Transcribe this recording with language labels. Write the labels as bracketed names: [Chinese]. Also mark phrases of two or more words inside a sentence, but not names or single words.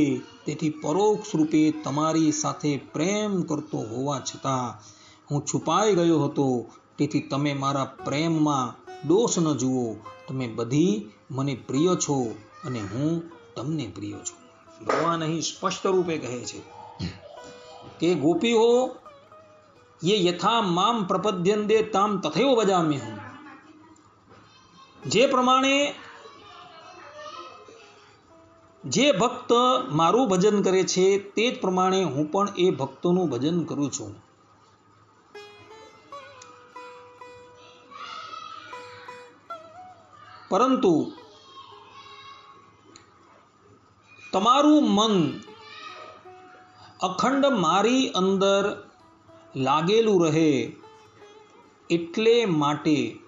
[Gujarati] તેથી પરોક્ષ રૂપે તમારી સાથે પ્રેમ કરતો હોવા છતાં હું છુપાઈ ગયો હતો. તેથી તમે મારા પ્રેમમાં દોષ ન જુઓ. તમે બધી મને પ્રિય છો અને હું તમને પ્રિય છું. ભગવાન અહીં સ્પષ્ટ રૂપે કહે છે કે ગોપીઓ [Sanskrit] ये यथा माम प्रपद्यन्ते ताम तथैव भजाम्यहम्. [Gujarati] જે પ્રમાણે જે ભક્ત મારું ભજન કરે છે તે જ પ્રમાણે હું પણ એ ભક્તોનું ભજન કરું છું. પરંતુ તમારું મન અખંડ મારી અંદર લાગેલું રહે, એટલે માટે